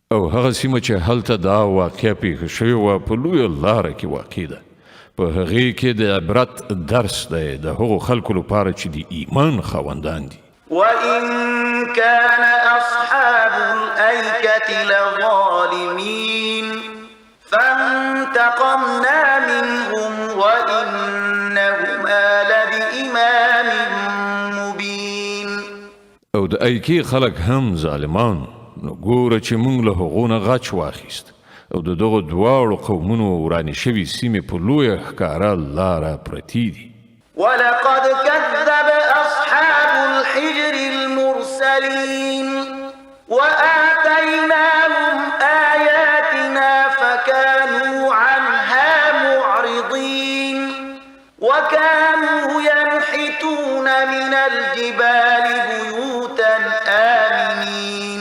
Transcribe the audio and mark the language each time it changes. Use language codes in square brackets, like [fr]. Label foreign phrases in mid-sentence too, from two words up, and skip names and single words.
[ps] هغه سیمه چې هلته دا واقعه پیښه شوې وه په لویه لاره کې واقع ده په هغې کې د عبرت درس دی د هغو خلکو لپاره چې د ایمان خاوندان دي [ar] وإن كان أصحاب الأيكة لظالمين فانتقمنا منهم وإنهما لبإمام مبين [ps] او د ایکې خلک هم ظالمان نو ګوره چې موږ له هغو نه غچ واخیست او د دغو دواړو قومونو ورانې شوي سیمې په لویه ښکاره لاره پرتې دي [ar] ولقد كذب أصحاب الحجر المرسلين وآتيناهم آياتنا فكانوا عنها معرضين وكانوا ينحتون من الجبال بيوتا آمنين